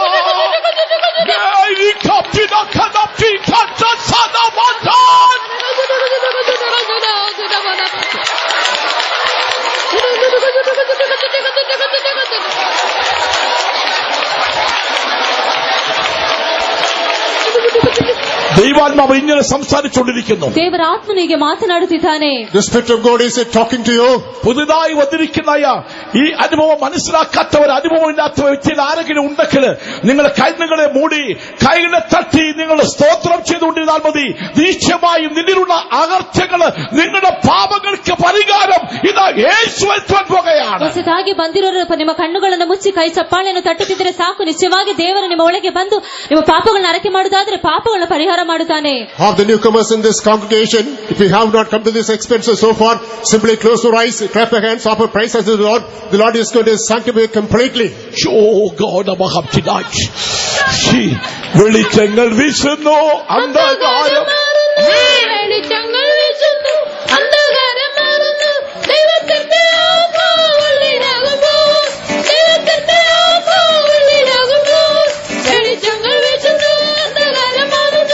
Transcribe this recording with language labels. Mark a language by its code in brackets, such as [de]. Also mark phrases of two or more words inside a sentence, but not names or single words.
[ml] Nei kaptina kanapti kanta sana matan. ദൈവാത്മാവ് ഇങ്ങനെ സംസാരിച്ചുകൊണ്ടിരിക്കുന്നു. [kn] ದೇವರಾತ್ಮನಿಗೆ ಮಾತನಾಡುತ್ತಿದ್ದಾನೆ. [en] The Spirit of God is talking to you. [ml] പുതുതായി വന്നിരിക്കുന്ന ഈ അനുഭവം മനസ്സിലാക്കാത്തവർ, അനുഭവമില്ലാത്ത വ്യക്തിയിൽ ആരെങ്കിലും ഉണ്ടെങ്കിൽ നിങ്ങൾ കൈകളെ മൂടി കൈകളെ തട്ടി നിങ്ങൾ സ്തോത്രം ചെയ്തുകൊണ്ടിരുന്നാൽ മതി. നിശ്ചയമായും നിന്നിലുള്ള അകർച്ചകള്, നിങ്ങളുടെ പാപങ്ങൾക്ക് പരിഹാരം ഇതാ യേശു വരുത്താൻ പോകുകയാണ്. [kn] ಹೊಸದಾಗಿ ಬಂದಿರೋರು ನಿಮ್ಮ ಕಣ್ಣುಗಳನ್ನು ಮುಚ್ಚಿ ಕೈ ಚಪ್ಪಾಳೆಯನ್ನು ತಟ್ಟುತ್ತಿದ್ದರೆ ಸಾಕು, ನಿಶ್ಚಯವಾಗಿ ದೇವರು ನಿಮ್ಮ ಒಳಗೆ ಬಂದು ನಿಮ್ಮ ಪಾಪಗಳನ್ನು ಅರಕೆ ಮಾಡುವುದಾದ್ರೆ ಪಾಪಗಳ ಪರಿಹಾರ ಮಾಡುತ್ತಾನೆ. [en] Of the newcomers in this congregation, if you have not come to this experience so far, simply close your eyes, clap your hands, offer praise unto the Lord. The Lord is going to sanctify completely. Oh God, Abahab tonight. [ml] വെളിച്ചങ്ങൾ വീശുന്നു, അന്ധകാരം വെളിച്ചങ്ങൾ വീശുന്നു, അന്ധകാരം മാറുന്നു. ദൈവത്തിന്റെ ആത്മാവുള്ളിലാകുമ്പോൾ, ദൈവത്തിന്റെ ആത്മാവുള്ളിലാകുമ്പോൾ വെളിച്ചങ്ങൾ വീശുന്നു, അന്ധകാരം മാറുന്നു.